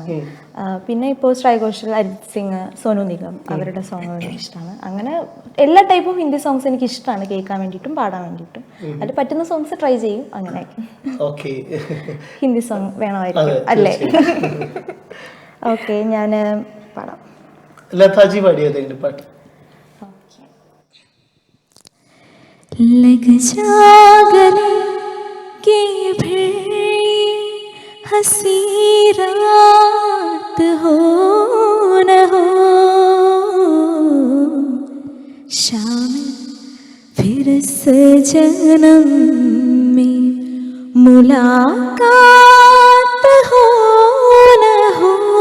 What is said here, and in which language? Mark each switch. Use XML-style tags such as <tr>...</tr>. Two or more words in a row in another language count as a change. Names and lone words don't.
<ml>പിന്നെ ഇപ്പോൾ ശ്രേയ ഘോഷൽ, അരിജിത് സിംഗ്, സോനു നിഗം അവരുടെ സോങ്ങുകൾ ഇഷ്ടമാണ്. അങ്ങനെ എല്ലാ ടൈപ്പും ഹിന്ദി സോങ്സ് എനിക്ക് ഇഷ്ടമാണ് കേൾക്കാൻ വേണ്ടിയിട്ടും പാടാൻ വേണ്ടിയിട്ടും. അതിൽ പറ്റുന്ന</ml> <en>songs try</en> <ml>ചെയ്യും. അങ്ങനെ ഹിന്ദി സോങ് വേണമായിരിക്കും അല്ലേ? ഓക്കെ, ഞാൻ പാടാം. ലതാജി പാടിയ ഏതെങ്കിലും പാട്ട്.</ml> <hi>लग जा गले के फिर हंसी रात हो न हो, शामिल फिर से जन्म में मुलाकात हो न हो,</hi>